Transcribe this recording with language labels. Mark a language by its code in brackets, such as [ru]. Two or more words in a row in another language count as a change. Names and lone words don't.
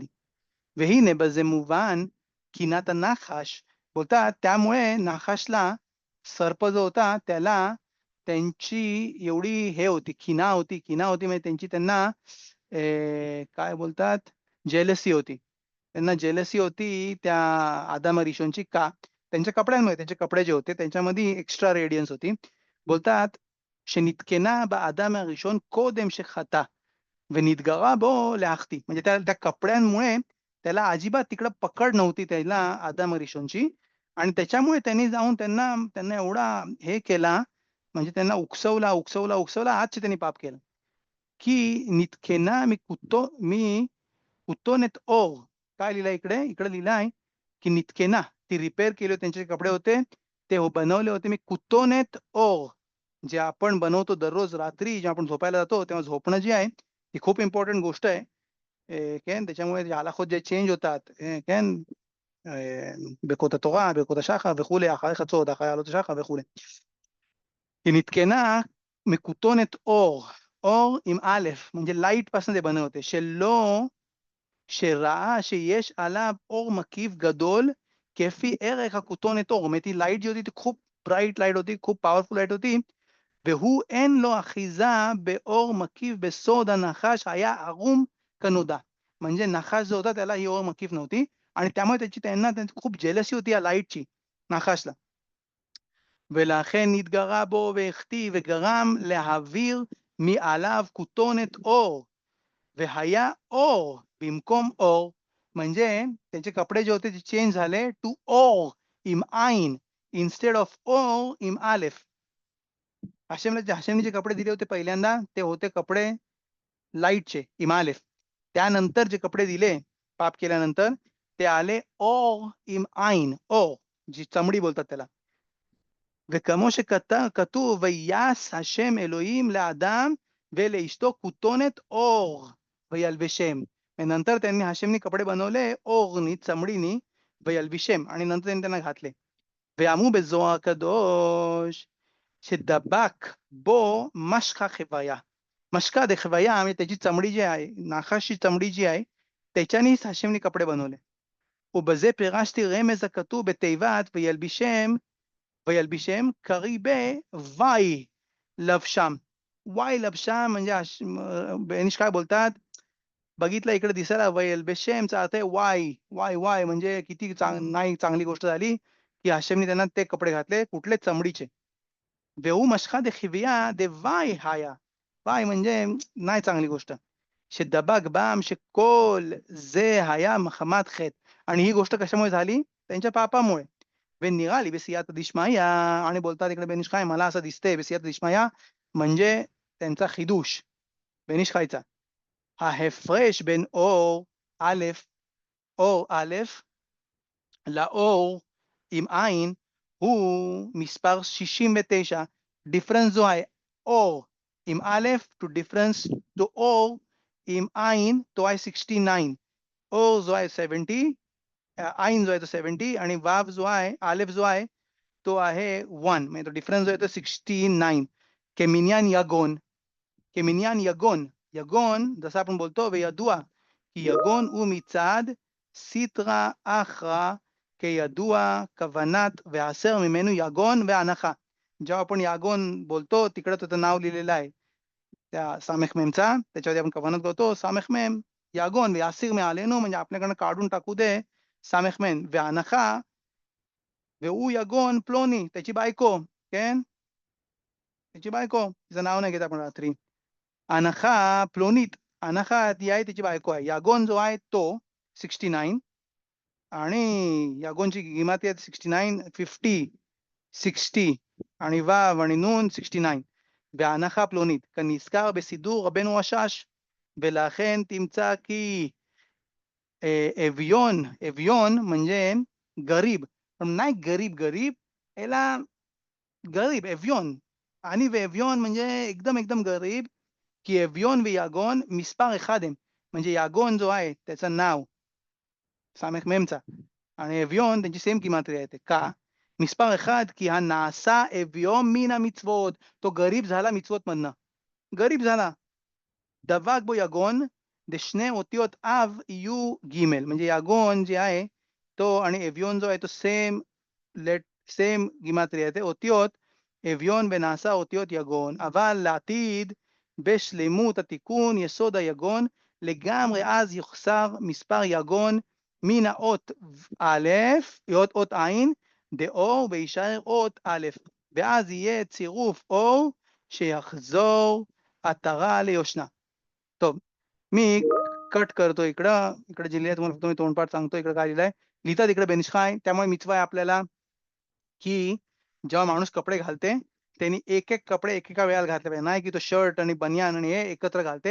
[he] והנה בזה מובן קינת הנחש, [mr] बोलतात त्यामुळे नाखाशला सर्प जो होता त्याला त्यांची एवढी हे होती किना होती म्हणजे त्यांची त्यांना काय बोलतात जेलसी होती. त्यांना जेलसी होती त्या आदम अरिशोनची का त्यांच्या कपड्यांमध्ये त्यांचे कपडे जे होते त्यांच्यामध्ये [en] extra radiance [mr] होती. [he] बोलतात שנתקנה באדם הראשון קודם שחטא ונתגרה בו להחטיא. [mr] म्हणजे त्या कपड्यांमुळे त्याला अजिबात तिकडं पकड नव्हती त्याला आदम अरिशोनची आणि त्याच्यामुळे त्यांनी जाऊन त्यांना एवढा हे केला म्हणजे त्यांना उकसवला आजचे त्यांनी पाप केलं की [he] נתקנה מכותונת אור. [mr] काय लिहिलंय इकडे लिहिलंय की नितकेना ती रिपेअर केली होती त्यांचे कपडे होते ते बनवले होते [he] מכותונת אור. [mr] जे आपण बनवतो दररोज रात्री जेव्हा आपण झोपायला जातो तेव्हा झोपणं जी आहे ही खूप इम्पॉर्टंट गोष्ट आहे. כן, त्याच्यामुळे ההלכות जे चेंज होतात, [he] כן, ברכות התורה, ברכות השחר וכולי, אחרי חצות, אחרי עלות השחר וכולי. היא נתקנה מכותונת אור עם א', [mr] म्हणजे लाईट पासून ते बने होते, [he] שלא שראה שיש עליו אור מקיף גדול כפי ערך הכותונת אור. זאת אומרת, [mr] लाईट जी होती ती खूप [en] bright light [mr] होती, खूप [en] powerful light [mr] होती, [he] והוא אין לו אחיזה באור מקיף בסוד הנחש היה ערום कनोदा. [mr] म्हणजे नाखाश जो होता त्याला ही [he] אור מקיף [mr] नव्हती आणि त्यामुळे त्यांना खूप जेलसी होती या लाईटची नाखाशला. [he] ולכן נתגרה בו והחטיא וגרם להעביר מעליו כותונת אור והיה אור במקום אור. [mr] म्हणजे त्यांचे कपडे जे होते ते चेंज झाले टू [he] אור עם עין [en] instead of [he] אור עם א. [mr] हशेमने जे कपडे दिले होते पहिल्यांदा ते होते कपडे लाईटचे इमालेफ. त्यानंतर जे कपडे दिले पाप केल्यानंतर ते आले [he] אור עם עין אור [mr] जी चमडी बोलतात त्याला. [he] וכמו שכתוב ויעש השם אלוהים לאדם ולאשתו כותונת אור וילבשם. [mr] नंतर त्यांनी हशेमनी कपडे बनवले ओरनी चमडीनी וילבשם आणि नंतर त्यांनी त्यांना घातले. [he] ואמרו בזוהר הקדוש שדבק בו משחה חוויה. [arc] משכא דחויא [mr] म्हणजे त्याची चमडी जी आहे नाखाशची चमडी जी आहे त्याच्यानेच हशेमनी कपडे बनवले. [he] ובזה פירשתי רמז הכתוב בתיבת וילבישם קריבי ואי לבשם. ואי לבשם [mr] म्हणजे बेनिश काय बोलतात बघितलं इकडे दिसायला वयलबेशेमचा अर्थ आहे वाय म्हणजे किती नाही चांगली गोष्ट झाली की हशेमनी त्यांना ते कपडे घातले कुठले चमडीचे. [arc] वेऊ मशका देखिविया दे वाय हाया. [mr] वाय म्हणजे नाही चांगली गोष्ट. [he] שדבק בם שכל זה היה מחמת חטא. [mr] आणि ही गोष्ट कशामुळे झाली त्यांच्या पापामुळे. [he] ונראה לי בסייעתא דשמיא [mr] आणि बोलतात इकडे बेनिश काय मला असं दिसतंय [he] בסייעתא דשמיא [mr] म्हणजे त्यांचा [he] חידוש [mr] बेनिश खायचा [he] ההפרש בין אור א' לאור עם עין הוא מספר 69. דיפרנס זו आहे אור עם א' [en] to difference to [he] אור עם עין [mr] तो आहे [he] 69. [mr] ओर जो आहे 70, आईन जो आहे तो 70 आणि वाव जो आहे आलेफ जो आहे तो आहे 1. म्हणजे तो डिफरन्स जो आहे तो 69. [he] כמניין יגון [mr] जसं आपण बोलतो [he] וידוע כי יגון הוא מצד סיטרא אחרא כידוע כוונת ועשר ממנו יגון והנחה. [mr] जेव्हा आपण यागोन बोलतो तिकडे त्याचं नाव लिहिलेलं आहे त्या सामेख मेमचा त्याच्यावरती आपण कवनत करतो [he] סמך מם יגון ויסיר מעלינו [mr] म्हणजे आपल्याकडनं काढून टाकू दे [he] סמ"ם, והנחה, והוא יגון פלוני, [mr] त्याची बायको, כן? त्याची बायको, तिचं नाव नाही घेत आपण रात्री. [he] הנחה פלונית, [mr] अनखा ती आहे त्याची बायको आहे. यागोन जो आहे तो 69 आणि यागोनची गिमाती आहे 69, 50, 60 आणि वाव आणि नून 69. [he] והנחה פלונית, כנזכר בסידור רבנו השש, ולכן תמצא כי אביון [mr] म्हणजे गरीब, पण नाही गरीब [he] אלא गरीब एव्योन. [mr] आणि ואביון म्हणजे एकदम गरीब, की एव्योन [he] ויגון מספר אחד הם. [mr] म्हणजे यागोन जो आहे त्याचं नाव סמ"מचा आणि एव्योन त्यांची सेम गिमात्रिया येते. का? [he] מספר אחד כי הנעשה אביון מן המצוות. [mr] तो गरीब झाला מצוות मधनं. गरीब झाला. [he] דבק בו יגון, שני אותיות אב יהיו ג', [mr] म्हणजे यागोन जे आहे तो आणि एव्योन जो आहे तो सेम גימטריה येते. [he] אותיות אביון ונעשה אותיות יגון, אבל לעתיד בשלמות התיקון יסוד היגון לגמרי, אז יוחסר מספר יגון מן האות א', אות עין, דאור, וישאר אות א', ואז יהיה צירוף אור שיחזור עטרה ליושנה. [mr] टॉब मी कट करतो इकडे जिल्ह्यात तुम्हाला फक्त मी तोंडपाठ सांगतो. इकडे काय लिहिलंय, लिहितात इकडे बेनिष्काय. त्यामुळे मिचवा आहे आपल्याला की जेव्हा माणूस कपडे घालते त्यांनी एक कपडे एकेका वेळेला घातले पाहिजे, नाही की तो शर्ट आणि बनियान आणि हे एकत्र घालते.